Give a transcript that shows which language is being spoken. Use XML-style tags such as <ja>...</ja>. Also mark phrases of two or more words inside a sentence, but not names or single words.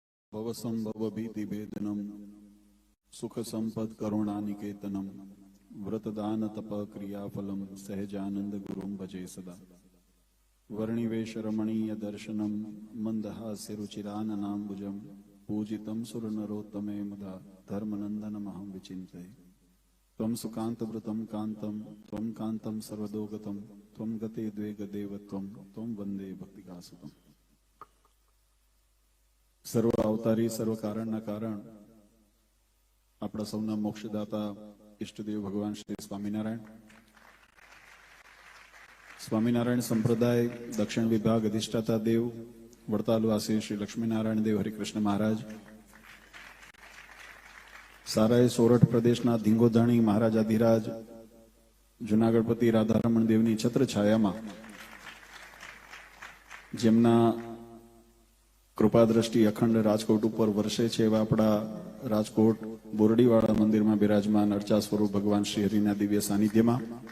<sa>भवसंभव भीति भेदनम सुख संपद करुणानिकेतनम व्रतदान तप क्रियाफलम सहजानंद गुरुम भजे सदा वर्णिवेश रमणीय दर्शनम मंदहास्य रुचिराननाम्बुजम पूजितम सुर नरोत्तमे मुदा धर्मनंदनमहं विचिन्तये त्वं सुकान्तव्रतं कान्तं त्वं कान्तं सर्वदोगतं त्वं गते द्वे गदेवत्वं त्वं वंदे भक्तिकासुतम्।</sa> <gu>સર્વ અવતારી સર્વ કારણના કારણ આપણા સૌના મોક્ષદાતા ઈષ્ટદેવ ભગવાન શ્રી સ્વામિનારાયણ સ્વામિનારાયણ સંપ્રદાય દક્ષિણ વિભાગ અધિષ્ઠાતા દેવ વડતાલવાસી શ્રી લક્ષ્મીનારાયણ દેવ હરિકૃષ્ણ મહારાજ, સારાય સોરઠ પ્રદેશના ધીંગોધાણી મહારાજાધિરાજ જુનાગઢપતિ રાધારમણ દેવની છત્રછાયામાં જેમના કૃપા દ્રષ્ટિ અખંડ રાજકોટ ઉપર વર્ષે છે એવા આપણા રાજકોટ બોરડીવાળા મંદિરમાં બિરાજમાન અર્ચા સ્વરૂપ ભગવાન શ્રી હરિના દિવ્ય સાનિધ્યમાં</gu>